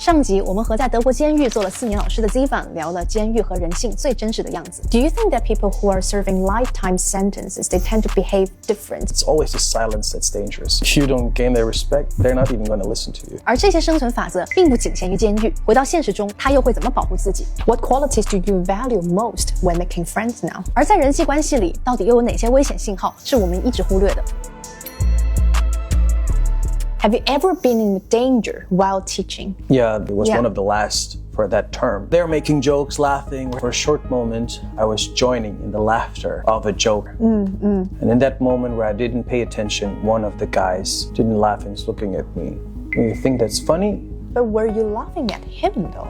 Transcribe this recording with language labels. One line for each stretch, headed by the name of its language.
Chinese: 上集我们和在德国监狱做了4年老师的 Zevan 聊了监狱和人性最真实的样子。 Do you think that people who are serving lifetime sentences, they tend to behave different?
English: It's always the silence that's dangerous. If you don't gain their respect, they're not even going to listen to you.
Chinese: 而这些生存法则并不仅限于监狱，回到现实中，他又会怎么保护自己 ？ What qualities do you value most when making friends now? 而在人际关系里，到底又有哪些危险信号是我们一直忽略的？ Have you ever been in danger while teaching?
English: Yeah, it was one of the last for that term. They're making jokes, laughing. For a short moment, I was joining in the laughter of a joke. And in that moment where I didn't pay attention, one of the guys didn't laugh and was looking at me. You think that's funny? But were you laughing at him though?